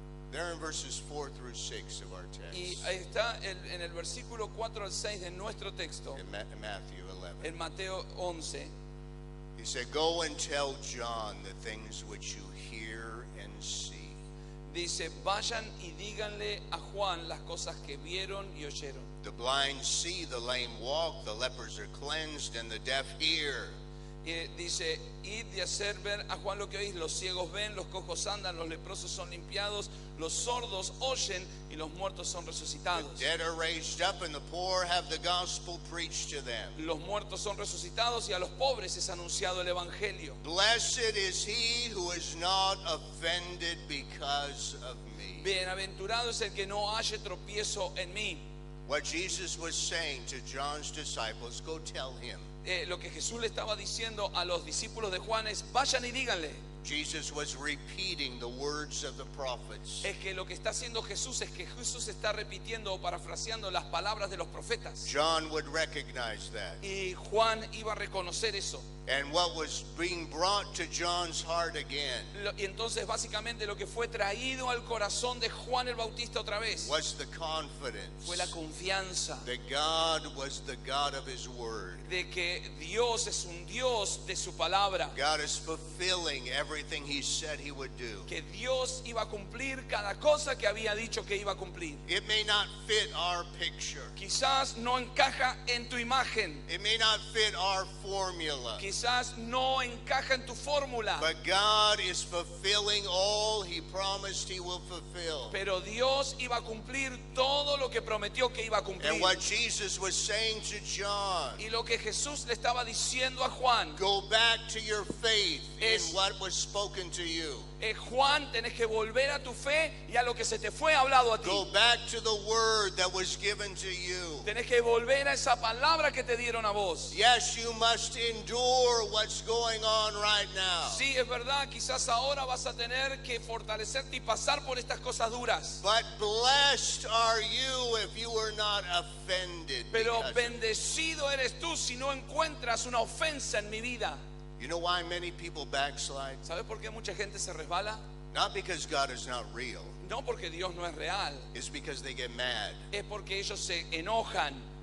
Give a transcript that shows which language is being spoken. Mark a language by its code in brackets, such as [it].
[en] There in verses 4 through 6 of our [es] Y [en] text, [es] ahí está en el versículo 4 al 6 de nuestro texto, [en] in Matthew 11. [es] en Mateo 11. [en] He said, "Go and tell John the things which you hear and see. [es] Dice, vayan y díganle a Juan las cosas que vieron y oyeron. [en] The blind see, the lame walk, the lepers are cleansed, and the deaf hear. [es] Y dice, id y hacer ver a Juan lo que oís, los ciegos ven, los cojos andan, los leprosos son limpiados, los sordos oyen y los muertos son resucitados. [en] The dead are raised up, and the poor have the gospel preached to them. [es] Los muertos son resucitados y a los pobres es anunciado el evangelio. [en] Blessed is he who is not offended because of me." [es] Bienaventurado es el que no halle tropiezo en mí. [en] What Jesus was saying to John's disciples, go tell him. [es] Lo que Jesús le estaba diciendo a los discípulos de Juan es, vayan y díganle. [en] Jesus was repeating the words of the prophets. [es] Es que lo que está haciendo Jesús es que Jesús está repitiendo o parafraseando las palabras de los profetas. [en] John would recognize that. [es] Y Juan iba a reconocer eso. [en] And what was being brought to John's heart again [es] Y entonces básicamente lo que fue traído al corazón de Juan el Bautista otra vez [en] was the confidence [es] fue la confianza [en] that God was the God of his word. [es] de que Dios es un Dios de su palabra. [en] God is fulfilling everything he said he would do. [es] Que Dios iba a cumplir cada cosa que había dicho que iba a cumplir. [en] It may not fit our picture. [es] Quizás no encaja en tu imagen. [en] It may not fit our formula. [es] Quizás no encaja en tu fórmula. [en] But God is fulfilling all he promised he will fulfill. [es] Pero Dios iba a cumplir todo lo que prometió que iba a cumplir. [en] And what Jesus was saying to John, [es] Y lo que Jesús le estaba diciendo a Juan, [en] go back to your faith in [es] Es- [en] what was spoken to you. [es] Juan, tenés que volver a tu fe y a lo que se te fue hablado a ti. [en] Go back to the word that was given to you. [es] Tenés que volver a esa palabra que te dieron a vos. [en] Yes, you must endure what's going on right now. [es] Sí, es verdad, quizás ahora vas a tener que fortalecerte y pasar por estas cosas duras. [en] But blessed are you if you are not offended. [es] Pero [en] because of- [es] bendecido eres tú si no encuentras una ofensa en mi vida. [en] You know why many people backslide? [es] ¿Sabes por qué mucha gente se resbala? [en] Not because God is not real. [es] No porque Dios no es real, [en] It's because they get mad. [es] es porque ellos se enojan.